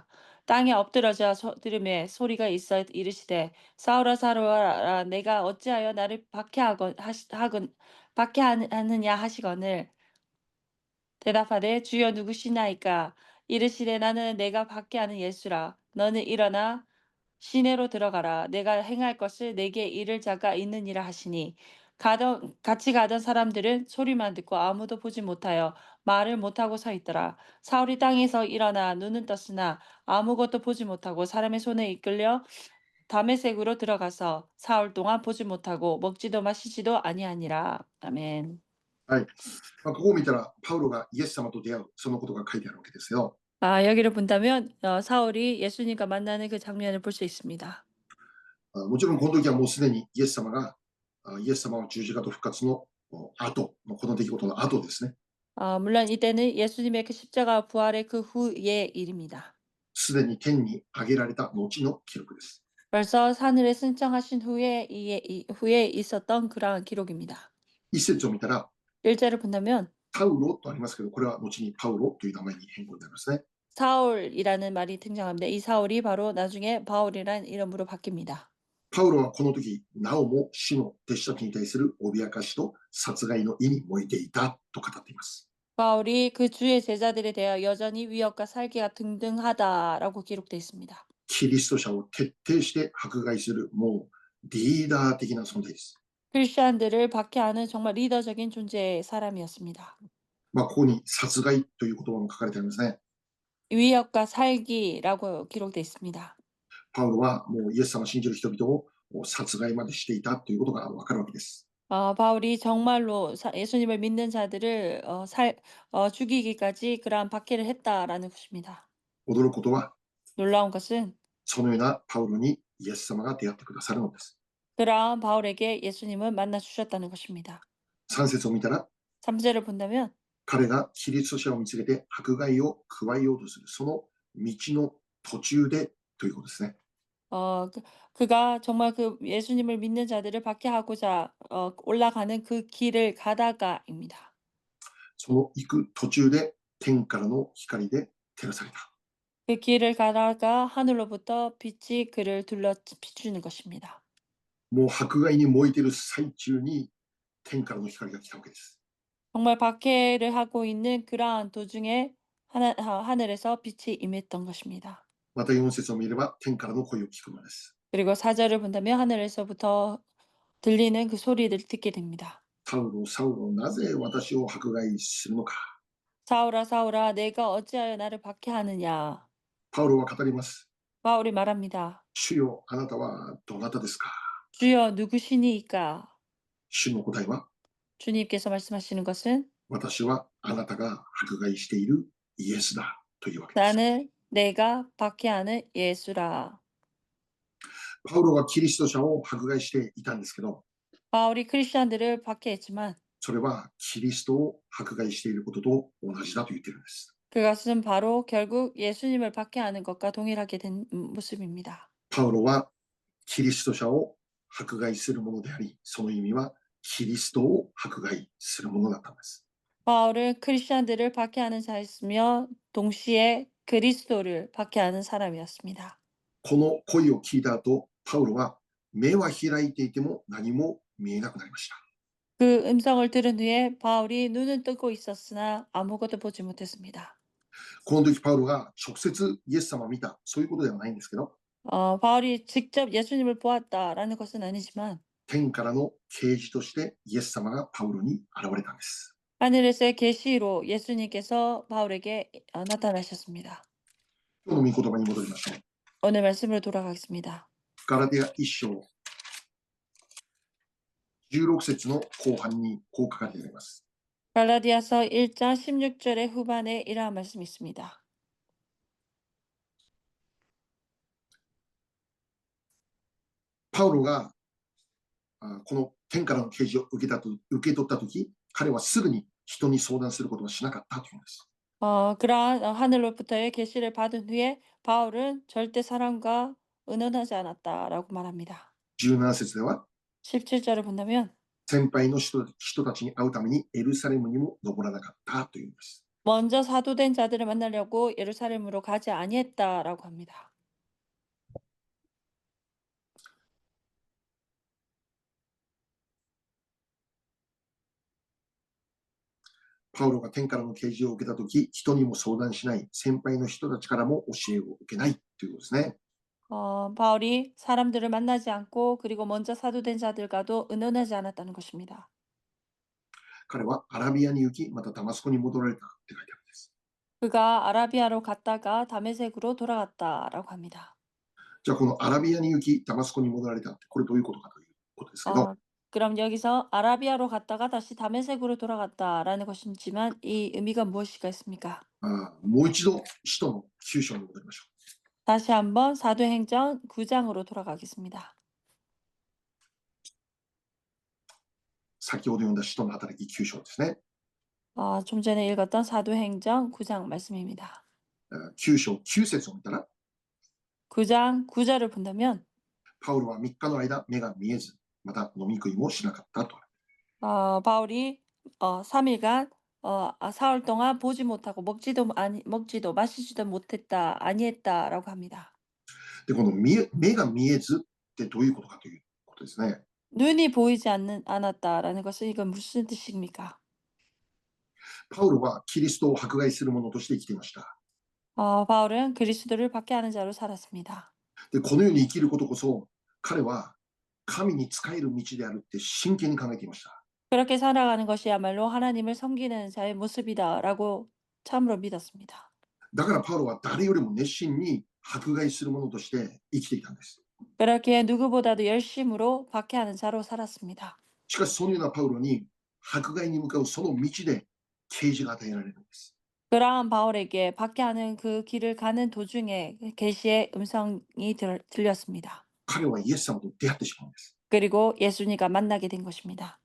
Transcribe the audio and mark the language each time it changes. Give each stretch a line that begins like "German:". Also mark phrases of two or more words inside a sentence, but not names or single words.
Korean: 땅에 엎드러져 들음에 소리가 있어 이르시되 사울아 사울아 내가 어찌하여 나를 박해하느냐 하시거늘 대답하되 주여 누구시나이까 이르시되 나는 내가 박해하는 예수라 너는 일어나 시내로 들어가라 내가 행할 것을 내게 이를 자가 있느니라 하시니 같이 가던 사람들은 소리만 듣고 아무도 보지 못하여 말을 못하고 서 있더라. 사울이 땅에서 일어나 눈은 떴으나 아무것도 보지 못하고 사람의 손에 이끌려 다메섹으로 들어가서 사흘 동안 보지 못하고 먹지도 마시지도 아니하니라. 아멘.
Japanese: はい。ここを見たら、パウロがイエス様と出会う、そのことが書いてあるわけですよ。
Korean: 여기를 본다면 사울이 예수님과 만나는 그 장면을 볼 수 있습니다.
Japanese: もちろんこの時はもうすでにイエス様は十字架と復活の後のこの出来事の後ですね。
Korean: 물론 이때는 예수님의 그 십자가 부활의 그 후의 일입니다.
Japanese: すでに天に上げられた後の記録です。
Korean: 벌써 하늘에 승천하신 후에 있었던 그러한 기록입니다.
Japanese: 一節を見たら、
Korean: 일절을 본다면
Japanese: パウロとありますけど、これは後にパウロという名前に変更になりますね。
Korean: 사울이라는 말이 등장합니다. 이 사울이 바로 나중에 바울이라는 이름으로 바뀝니다.
Japanese: パウロはこの時、なおも主の弟子たちに対する脅かしと殺害の意に燃えていたと語っています。
Korean: 바울이 그 주의 제자들에 대하여 여전히 위협과 살기가 등등하다라고 기록되어 있습니다.
Japanese: キリスト者を徹底して迫害する、もうリーダー的な存在です。
Korean: 크리스천들을 박해하는 정말 리더적인 존재의 사람이었습니다.
Japanese: ここに殺害という言葉も書かれてありますね。
Korean: 위협과 살기라고 기록되어 있습니다.
Japanese: パウロはもうイエス様を信じる人々を殺害までしていたということがわかるわけです。
Korean: 바울이 정말로 예수님을 믿는 자들을 죽이기까지 그러한 박해를 했다라는 것입니다.
Japanese: 驚くことは、
Korean: 놀라운 것은
Japanese: そのようなパウロにイエス様が出会ってくださるのです。
Korean: 그러한 바울에게 예수님은 만나 주셨다는 것입니다.
Japanese: 3 節を見たら、
Korean: 3절을 본다면
Japanese: 彼がキリスト者を見つけて迫害を加えようとする、その道の途中でということですね。
Korean: 그가 정말 그 예수님을 믿는 자들을 박해하고자 올라가는 그 길을 가다가입니다.
Japanese: その行く途中で天からの光で照らされた。
Korean: 그 길을 가다가 하늘로부터 빛이 그를 둘러 비추는 것입니다.
Japanese: もう迫害に燃えている最中に天からの光が来たわけです。
Korean: 정말 박해를 하고 있는 그러한 도중에 하늘에서 빛이 임했던 것입니다.
Japanese: また4節を見れば天からの声を聞くのです。
Korean: 그리고 4절을 본다면 하늘에서부터 들리는 그 소리를 듣게 됩니다.
Japanese: サウロ、サウロ、なぜ私を迫害するのか。
Korean: 사울아, 사울아, 내가 어찌하여 나를 박해하느냐.
Japanese: パウロは語ります。
Korean: 바울이 말합니다.
Japanese: 主よ、あなたはどなたですか。
Korean: 주여 누구시니까?
Japanese: 主の答えは、
Korean: 주님께서 말씀하시는 것은
Japanese: 私はあなたが迫害しているイエスだというわけです。
Korean: 나는 내가 박해하는 예수라.
Japanese: パウロはキリスト者を迫害していたんですけど、
Korean: 바울이 크리스천들을 박해했지만
Japanese: それはキリストを迫害していることと同じだと言っているんです。
Korean: 그것은 바로 결국 예수님을 박해하는 것과 동일하게 된 모습입니다.
Japanese: パウロはキリスト者を迫害するものであり、その意味はキリストを迫害するものだったんです。
Korean: 바울은 크리스천들을 박해하는 자였으며 동시에 그리스도를 박해하는 사람이었습니다.
Japanese: この声を聞いた後、パウロは目は開いていても何も見えなくなりました。
Korean: 그 음성을 들은 후에 바울이 눈은 뜨고 있었으나 아무것도 보지 못했습니다.
Japanese: この時パウロが直接イエス様を見た、そういうことではないんですけど、
Korean: 바울이 직접 예수님을 보았다라는 것은 아니지만
Japanese: 天からの啓示としてイエス様がパウロに現れたんです。
Korean: 하늘에서의 계시로 예수님께서 바울에게 나타나셨습니다.
Japanese: 今日の御言葉に戻りましょう。
Korean: 오늘 말씀으로 돌아가겠습니다.
Japanese: ガラテヤ1章16節の後半にこう書かれています。
Korean: 갈라디아서 1장 16절의 후반에 이러한 말씀이 있습니다.
Japanese: パウロがこの天からの啓示を受け取ったとき、彼はすぐに人に相談することはしなかったというんです。
Korean: 그러한 하늘로부터의 계시를 받은 후에 바울은 절대 사람과 의논하지 않았다라고 말합니다.
Japanese: 17 節では、
Korean: 17절을 본다면
Japanese: 先輩の人たちに会うためにエルサレムにも登らなかったというんです。
Korean: 먼저 사도된 자들을 만나려고 예루살렘으로 가지 아니했다라고 합니다.
Japanese: パウロが天からの啓示を受けたとき、人にも相談しない、先輩の人たちからも教えを受けないということですね。
Korean: 바울이 사람들을 만나지 않고 그리고 먼저 사도된 자들과도 의논하지 않았다는 것입니다.
Japanese: 彼はアラビアに行き、またダマスコに戻られたって書いてあるんです。
Korean: 그가 아라비아로 갔다가 다메섹으로 돌아갔다라고 합니다.
Japanese: じゃあこのアラビアに行き、ダマスコに戻られたって、これどういうことかということですけど、
Korean: 그럼 여기서 아라비아로 갔다가 다시 다메섹으로 돌아갔다라는 것이지만 이 의미가 무엇일까 있습니까?
Japanese: もう一度使徒の9章に戻りましょう。
Korean: 다시 한번 사도행전 9장으로 돌아가겠습니다.
Japanese: 先ほど読んだ使徒の働き9章ですね。
Korean: 좀 전에 읽었던 사도행전 9장 말씀입니다.
Japanese: 9 章9節を見たら、
Korean: 9장 9절을 본다면
Japanese: パウロは3日の間目が見えず、また飲み食いもしなかったと。
Korean: 바울이 3일간 사흘 동안 보지 못하고 먹지도 마시지도 못했다 아니했다라고 합니다.
Japanese: で、この目が見えずってどういうことかということですね。
Korean: 눈이 보이지 않았다라는 것은 이건 무슨 뜻입니까?
Japanese: パウロはキリストを迫害する者として生きていました。
Korean: 바울은 그리스도를 박해하는 자로 살았습니다.
Japanese: で、このように生きることこそ、彼は神に仕える道であるって真剣に考えていました。
Korean: 그렇게 살아가는 것이야말로 하나님을 섬기는 자의 모습이다라고 참으로 믿었습니다.
Japanese: だからパウロは誰よりも熱心に迫害する者として生きていたんです。
Korean: 그렇게 누구보다도 열심으로 박해하는 자로 살았습니다.
Japanese: しかしそのようなパウロに迫害に向かうその道で啓示が与えられるんです。
Korean: 그러한 바울에게 박해하는 그 길을 가는 도중에 계시의 음성이 들렸습니다.
Japanese: 彼はイエス様と出会ってしまうんです。
Korean: 그리고 예수님과 만나게 된 것입니다.